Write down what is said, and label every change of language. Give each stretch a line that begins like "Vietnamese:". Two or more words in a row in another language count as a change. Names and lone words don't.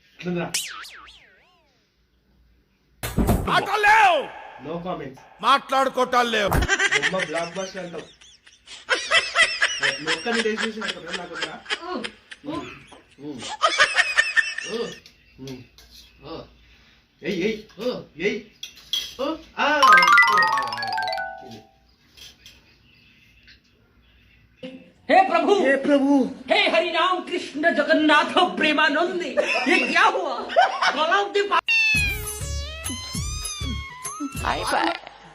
English: No comments.
Telugu: మాట్లాడుకోవటాలు లేవు. బ్లాక్ బస్టర్ అంటావు. ఒక్కని టేస్ట్ చేసి నాకు వద్దురా. ఎయ్
Hindi: हे प्रभु हे हरि राम कृष्ण जगन्नाथ प्रेमानंद ये क्या हुआ?